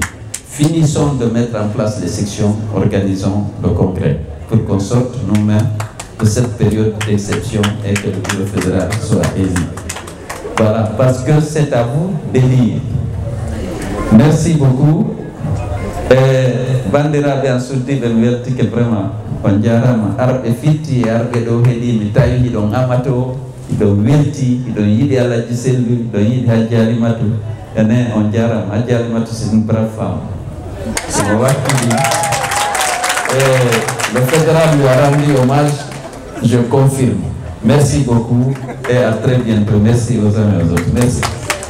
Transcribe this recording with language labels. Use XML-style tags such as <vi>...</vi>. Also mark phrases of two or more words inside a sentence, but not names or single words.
<fr>Finissons de mettre en place les sections, organisons le congrès pour qu'on sorte nous-mêmes de cette période d'exception et que le bureau fédéral soit élu. Voilà, parce que c'est à vous d'élire. Merci beaucoup.</fr> <ff>Bandiraɓe an suddiɓe mi weltike vraiment on jarama arɓe fitti e arɓe ɗo heeɗi mi tawi hiɗon amato hiɗon welti hiɗon yiɗi Alaji Sellu hiɗon yiɗi Hadji Alimatou ene on jarama Hadji Alimatou</ff> <fr>c'est une brave femme</fr> <ff>somo wakkili</ff> <fr>le fédéral lui a rendu hommage, je confirme. Merci beaucoup et à très bientôt. Merci aux uns et aux autres. Merci.</fr>